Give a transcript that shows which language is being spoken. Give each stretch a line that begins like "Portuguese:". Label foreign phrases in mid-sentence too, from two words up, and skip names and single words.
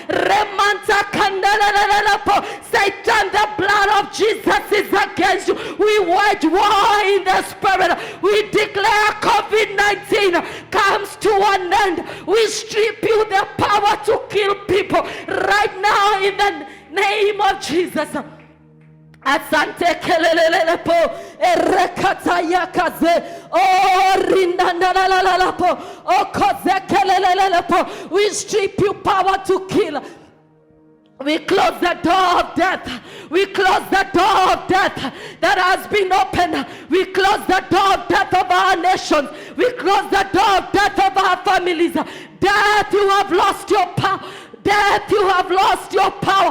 English: Satan, the blood of Jesus is against you. We wage war in the spirit. We declare COVID-19 comes to an end. We strip you the power to kill people right now in the name of Jesus. Asante kelelele po erekata yakaze o rinda na la la la po o koze kelelele po. We strip you power to kill. We close the door of death. We close the door of death that has been opened. We close the door of death of our nations. We close the door of death of our families. Death, you have lost your power. Death, you have lost your power.